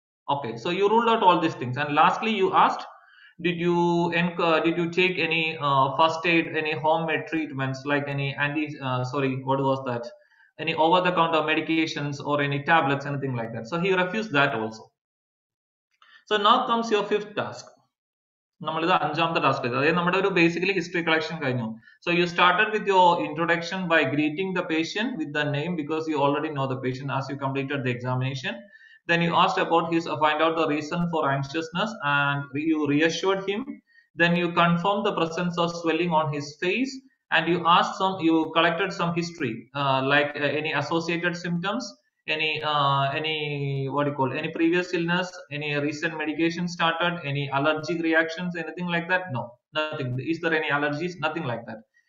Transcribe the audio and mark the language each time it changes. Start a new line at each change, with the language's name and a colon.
English: Okay, so you ruled out all these things. And lastly, you asked, did you take any first aid, any homemade treatments, like any sorry, what was that? Any over the counter medications or any tablets, anything like that? So he refused that also. So now comes your fifth task.
Malayalam: നമ്മളിത് അഞ്ചാമത്തെ task ചെയ്തു. അതായത് നമ്മുടെ ഒരു basically history collection കഴിഞ്ഞു.
English: So you started with your introduction by greeting the patient with the name because you already know the patient as you completed the examination. Then you asked about his find out the reason for anxiousness and you reassured him. Then you confirmed the presence of swelling on his face and you collected some history like any associated symptoms, any what do you call, any previous illness, any recent medication started, any allergic reactions, anything like that? No, nothing. Is there any allergies? Nothing like that.